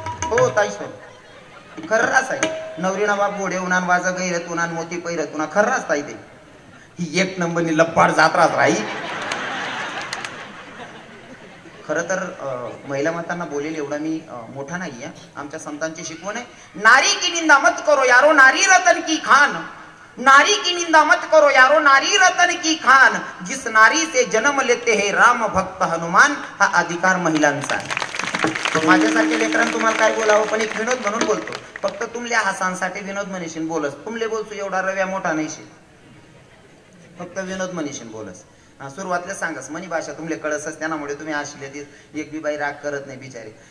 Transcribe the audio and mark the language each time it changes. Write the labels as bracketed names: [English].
[Ahirani] हो ताई सर खर्राच आहे. नवरीना बाप घोडे उन्हा वाजा गैरत उन्हा मोती पैरत उन्हा. खर्राच ताई ते. ही 1 नंबरनी लप्पाड जात्राच राही. [Marathi] खरं तर महिला मातांना बोलेल एवढा मी मोठा नाही आहे. आमच्या संतांची शिकवण आहे, [Hindi] नारी की निंदा मत करो यारो नारी रतन की खान. नारी की निंदा मत करो यारो नारी रतन की खान. जिस नारी से जन्म लेते हैं राम भक्त हनुमान. [Marathi] हा अधिकार महिलांचा आहे. माझ्यासारखे लेकरांना तुम्हाला काय बोलावं, पण एक विनोद म्हणून बोलतो. फक्त तुमल्या हसांसाठी विनोद म्हणशील बोलस. [Ahirani] तुमले बोलतो एवढा रव्या मोठा नाही, फक्त विनोद म्हणशील बोलस. सुरुवातला सांगस मनी भाषा तुमले कळसच, त्यामुळे तुम्ही आशिले ती एक बी बाई राग करत नाही बिचारी.